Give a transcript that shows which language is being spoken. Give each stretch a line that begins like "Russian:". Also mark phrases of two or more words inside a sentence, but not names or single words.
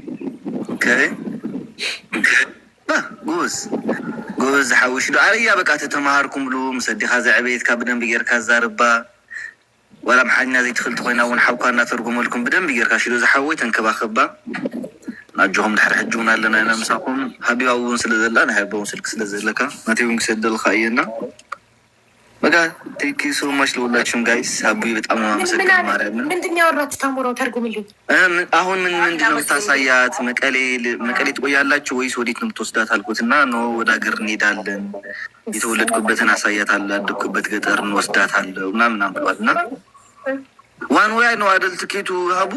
Tigrinya: ጎበዝ ዝሓውሽ ዶ ኣረያ በቃ ተተማሃርኩምሉ ምስ ኣዲኻ ዘዕበየትካ ብደንቢ ጌርካ ዛርባ ዋላ መሓኛ ዘይትኽልቲ ኮይና እውን ሓውካ እናተርጉመልኩም ብደንቢ ጌርካ ሽዶ ዝሓወይ ተንከባኸባ። ናጆኹም ድሕሪ ሕጂ እውን ኣለና ኢና ምሳኹም። ሃቢባ እውን ስለዘላ ናይ ሃቢባ እውን ስልክ ስለዘለካ ናተይ እውን ክሰደልካ እየና በቃ
English: thank you so much
Amharic: ለሁላችሁም ጋይስ። ሀቢ በጣም ነው አመሰግናለሁ።
Tigrinya: ማርያምን
Amharic: ምንድን ያወራችሁ? ታምሮው ተርጉምልኝ። አሁን ምንድን ነው የምታሳያት? መቀሌ ትቆያላችሁ ወይስ ወዴት ነው የምትወስዳት አልኩት እና ኖ ወደ ሀገር እንሄዳለን፣ የተወለድኩበትን አሳያታለሁ፣ ያደግኩበት ገጠር እንወስዳታለሁ ምናምን ብሏል። እና
English: one way
Amharic: ነው አይደል ትኬቱ ሀቡ?